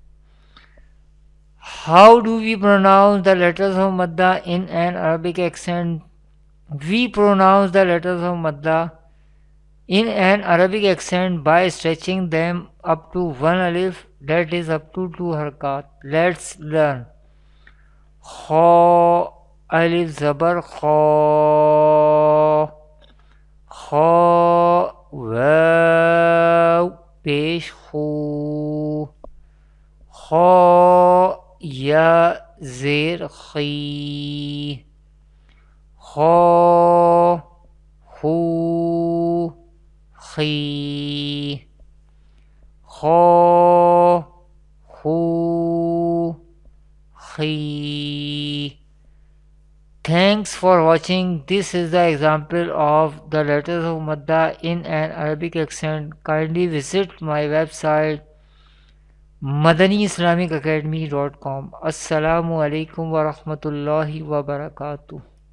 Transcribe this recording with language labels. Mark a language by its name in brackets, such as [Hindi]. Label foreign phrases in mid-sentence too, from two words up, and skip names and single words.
[English] How do we pronounce the letters of Madda in an Arabic accent? We pronounce the letters of Madda in an Arabic accent by stretching them up to one alif, that is up to two harakat. Let's learn. [Urdu] خا، الف زبر خا، خا، واؤ، پیش خو, خا، یا، زیر خی، خا، خو، خی، خا، خو، خی. [English] Thanks for watching. This is the example of the letters of Madda in an Arabic accent. Kindly visit my website madaniislamicacademy.com. [Arabic] السلام عليكم ورحمة الله وبركاته.